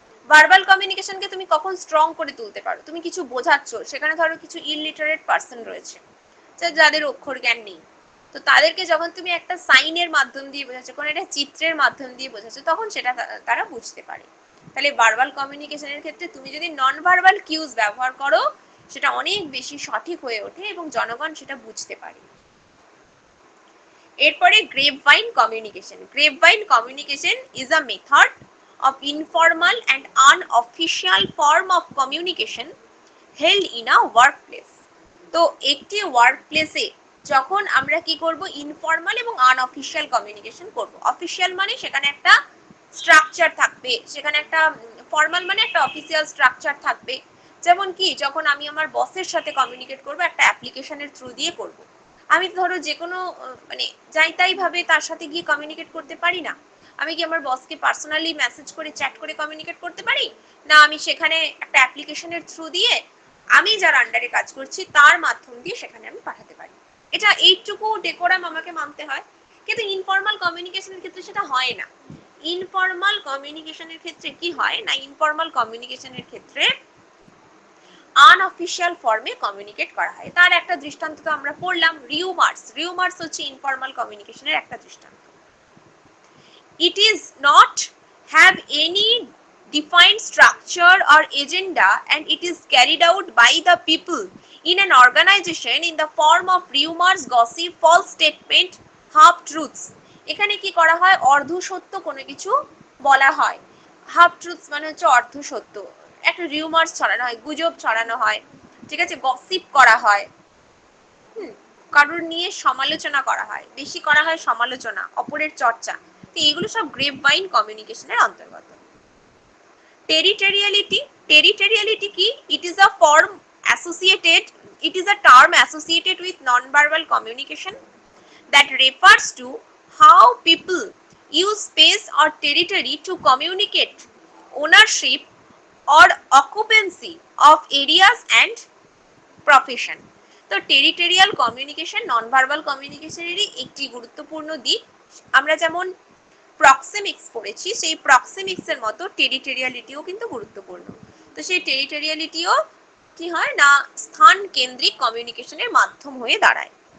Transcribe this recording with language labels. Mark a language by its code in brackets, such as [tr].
[bn] Verbal কমিউনিকেশনকে তুমি কখন strong করে তুলতে পারো? তুমি কিছু বোঝাচ্ছ, সেখানে ধরো কিছু ইলিটারেট পার্সন রয়েছে যাদের অক্ষর জ্ঞান নেই, তো তাদেরকে যখন তুমি একটা সাইনের মাধ্যম দিয়ে বোঝাচ্ছ, কোনো একটা চিত্রের মাধ্যম দিয়ে বোঝাচ্ছ, তখন সেটা তারা বুঝতে পারে। তাহলে ভার্বাল কমিউনিকেশনের ক্ষেত্রে তুমি যদি নন ভার্বাল কিউজ ব্যবহার করো, সেটা অনেক বেশি সঠিক হয়ে ওঠে এবং জনগণ সেটা বুঝতে পারে। এরপরে গ্রেপভাইন communication. [en] Grapevine communication is a method of informal and unofficial form of communication held in a workplace. [bn] তো একটি ওয়ার্কপ্লেসে যখন আমরা কি করব, ইনফর্মাল এবং আনঅফিশিয়াল কমিউনিকেশন করব। অফিশিয়াল মানে সেখানে একটা স্ট্রাকচার থাকবে, সেখানে একটা ফর্মাল মানে একটা অফিসিয়াল স্ট্রাকচার থাকবে। যেমন কি, যখন আমি আমার বসের সাথে কমিউনিকেট করব, একটা অ্যাপ্লিকেশনের থ্রু দিয়ে করব। আমি ধরো যে কোনো মানে যাই তাই ভাবে তার সাথে গিয়ে কমিউনিকেট করতে পারি না। আমি কি আমার বসকে পার্সোনালি মেসেজ করে চ্যাট করে কমিউনিকেট করতে পারি না? আমি সেখানে একটা অ্যাপ্লিকেশনের থ্রু দিয়ে আমি যার আন্ডারে কাজ করছি তার মাধ্যম দিয়ে সেখানে আমি পাঠাতে পারি। এটা এইটুকু ডেকোরাম আমাকে মানতে হয়। কিন্তু ইনফর্মাল কমিউনিকেশনের ক্ষেত্রে সেটা হয় না। ইনফর্মাল কমিউনিকেশনের ক্ষেত্রে কি হয় না, ইনফর্মাল কমিউনিকেশনের ক্ষেত্রে আনঅফিশিয়াল ফর্মে কমিউনিকেট করা হয়। তার একটা দৃষ্টান্ত তো আমরা পড়লাম, রিউমার্স। রিউমার্স হচ্ছে ইনফর্মাল কমিউনিকেশনের একটা দৃষ্টান্ত। [en] It is not have any defined structure or agenda, and it is carried out by the people in an organization in the form of rumors, gossip, false statement, half truths. [bn] এখানে কি করা হয়, অর্ধ সত্য কোনো কিছু বলা হয়। হাফ ট্রুথস মানে হচ্ছে অর্ধ সত্য, একটা রিউমার্স ছড়ানো হয়, গুজব ছড়ানো হয়, ঠিক আছে, গসিপ করা হয়, কারোর নিয়ে সমালোচনা করা হয়, বেশি করা হয় সমালোচনা, অপরের চর্চা। তো এগুলো সব গ্রেপভাইন কমিউনিকেশনের অন্তর্গত। টেরিটোরিয়ালিটি। টেরিটোরিয়ালিটি কি? [en] It is a form associated, it is a term associated with non-verbal communication that refers to how people use space or territory to communicate ownership or occupancy of areas and profession. [bn] তো territorial communication non verbal কমিউনিকেশনেরই একটি গুরুত্বপূর্ণ দিক। আমরা যেমন proxemics পড়েছি, সেই proxemics এর মতো টেরিটোরিয়ালিটিও কিন্তু গুরুত্বপূর্ণ। তো সেই টেরিটোরিয়ালিটিও কি হয় না, স্থান কেন্দ্রিক কমিউনিকেশনের মাধ্যম হয়ে দাঁড়ায়।